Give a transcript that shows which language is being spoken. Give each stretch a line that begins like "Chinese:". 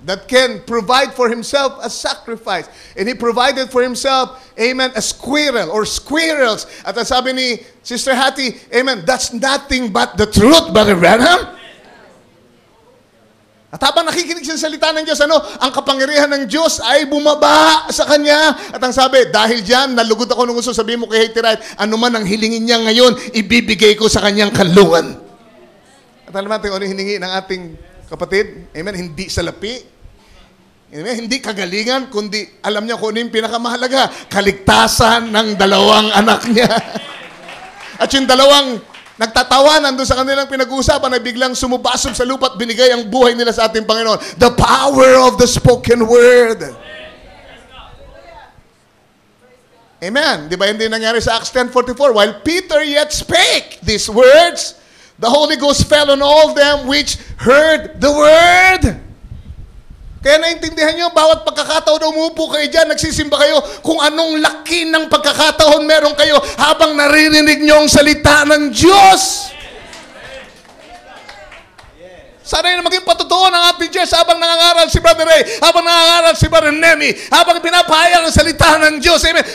English: That can provide for himself a sacrifice. And he provided for himself, amen, a squirrel or squirrels.
Filipino: At ang sabi ni
English: Sister Hattie, amen, that's nothing but the truth, Brother Branham.
Filipino: At habang nakikinig siya sa salita ng Diyos, ang kapangyarihan ng Diyos ay bumaba sa kanya. At ang sabi, dahil dyan, nalugod ako nung gusto sabihin mo kay Hattie Wright, ano man ang hilingin niya ngayon, ibibigay ko sa kanyang kalungan. At alam natin, ano hiningi ng ating kapatid? Amen. Hindi salapi. Amen. Hindi kagalingan, kundi alam niya kung ano yung pinakamahalaga. Kaligtasan ng dalawang anak niya. At yung dalawang nagtatawanan doon sa kanilang pinag-uusapan ay biglang sumubasog sa lupa at binigay ang buhay nila sa ating Panginoon.
English: The power of the spoken word. Amen.
Filipino: Di ba hindi nangyari sa
English: Acts 10:44? While Peter yet spake these words, the Holy Ghost fell on all them which heard the word.
Filipino: Kaya naintindihan nyo, bawat pagkakataon umupo kayo dyan, nagsisimba kayo, kung anong laki ng pagkakataon meron kayo habang naririnig nyo ang salita ng Diyos. Sana yun maging patotoo ng ating Diyos habang nangangaral si Brother Ray, habang nangangaral si Brother Nemi, habang pinapahayag ang salita ng Diyos. Amen.